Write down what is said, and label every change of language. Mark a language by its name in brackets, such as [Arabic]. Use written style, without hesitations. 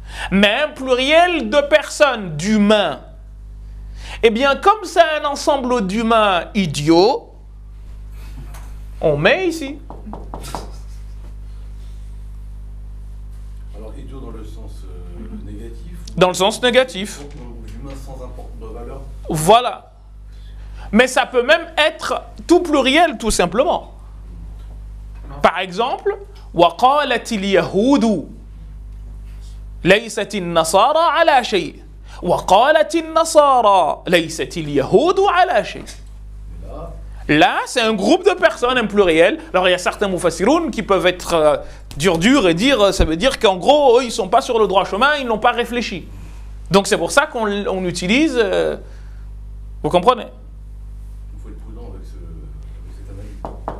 [French] Mais un pluriel de personnes, d'humains. Eh bien, comme c'est un ensemble d'humains idiots, on met ici. Alors, idiot dans le sens négatif? Dans le sens négatif. Humain sans valeur. Voilà. Mais ça peut même être tout pluriel, tout simplement. Par exemple, [Arabic] وَقَالَتِ الْيَهُودُ لَيْسَتِ النَّصَارَى عَلَى شَيْءٍ وَقَالَتِ النَّصَارَى لَيْسَتِ الْيَهُودُ عَلَى شَيْءٍ. [French] Là, c'est un groupe de personnes, un pluriel. Alors, il y a certains mufassiroun qui peuvent être durs et dire, ça veut dire qu'en gros, eux, ils ne sont pas sur le droit chemin, ils n'ont pas réfléchi. Donc, c'est pour ça qu'on utilise... vous comprenez? Il faut être prudent avec cette analyse.